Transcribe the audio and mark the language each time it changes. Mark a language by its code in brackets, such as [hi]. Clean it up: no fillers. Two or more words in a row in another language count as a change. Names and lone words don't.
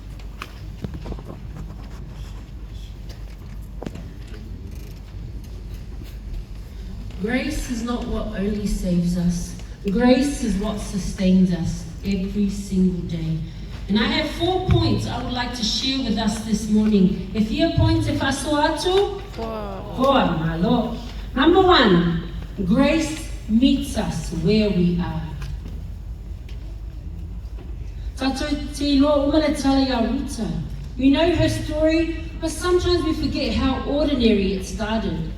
[en] Grace is not what only saves us. Grace is what sustains us every single day. And I have 4 points I would like to share with us this morning. [sm] E fia points e faso atu? 4, [en] my Lord. Number 1, grace meets us where we are. We know her story, but sometimes we forget how ordinary it started.